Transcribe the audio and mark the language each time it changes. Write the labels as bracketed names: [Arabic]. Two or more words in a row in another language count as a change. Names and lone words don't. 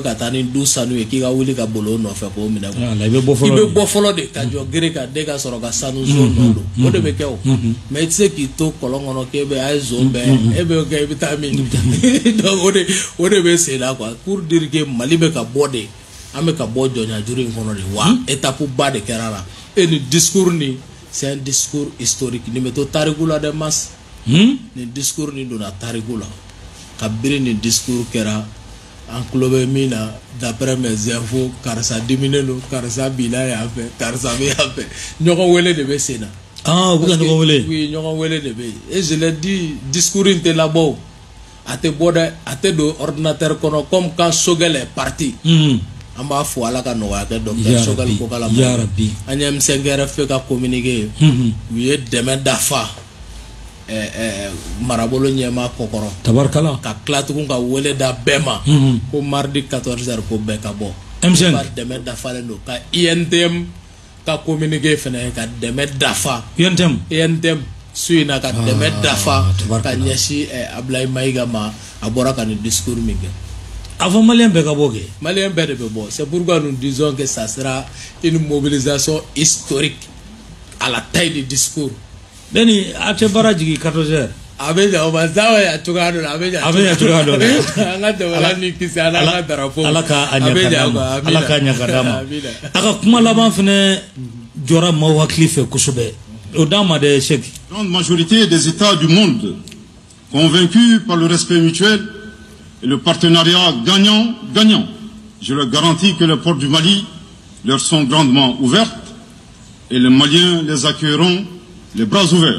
[Bambara] ka taa ni du sanu ye k'i ka wuli ka bolo o nɔfɛ k'o minɛ i bɛ bɔ fɔlɔ de ka jɔ gere ka den ka sɔrɔ ka sanu zone nɔ don o de bɛ kɛ o mais i tɛ se k'i to kɔlɔn kɔnɔ k'e bɛ a ye zone bɛɛ e bɛ kɛ i bɛ taa min donc o de bɛ sen na quoi [French] pour dire que [Bambara] Mali bɛ ka bɔ de an bɛ ka bɔ jɔnya juru in kɔnɔ de wa étape ba de kɛra la et ni discours ni [French] c'est un discours historique [Bambara] nin bɛ to tariku la dɛ mas nin discours ni donna tariku la kabiri nin discours kɛra an tulo bɛ min na [French] d'après mes infos [Bambara] karisa diminen don karisa binna yan fɛ karisa bɛ yan fɛ ɲɔgɔn wele de bɛ sen na u bɛ ka ɲɔgɔn wele oui ɲɔgɔn wele de bɛ yen [French] et je l'ai dit [Bambara] discours in tɛ labɔ o a tɛ bɔ dɛ a tɛ don ordinateur kɔnɔ [French] comme quand Sogɛl est parti [Bambara] an b'a fɔ Ala ka nɔgɔya kɛ docteur Sogɛl ko k'Ala ma an ye M5RFP ka communiqué u ye dɛmɛ dafa marabolo ɲɛma kɔkɔrɔ tabarikala ka tila tugun ka wele da bɛɛ ma ko mardi 14h ko bɛɛ ka bɔ M5 dɛmɛ dafalen don ka INTM ka communiqué fɛnɛ ka dɛmɛ dafa INTM su in na ka dɛmɛ dafa ka ɲɛsin Ablaye Mayiga ma a bɔra ka nin discours min kɛ a fɔ maliyɛn bɛɛ ka bɔ kɛ maliyɛn bɛɛ de bɛ bɔ [French] c'est pourquoi nous disons que ça sera une mobilisation historique à la taille du discours [Bambara] Deni a tɛ baara jigin 14h a bɛ ɲa o ma sa wa ya cogoya dɔ la a bɛ ɲa cogoya dɔ la an ka jamana ni kisi an ka drapeau Ala ka a ɲɛ ka d'a ma Ala ka ɲɛ ka d'a ma a ka kuma laban fɛnɛ jɔra maaw hakili fɛ kosɛbɛ o d'an ma dɛ Cheikh. [French] La grande majorité des États du monde convaincus par le respect mutuel et le partenariat gagnant-gagnant, je leur garantis que les portes du Mali leur sont grandement ouvertes et les Maliens les accueilleront les bras ouverts.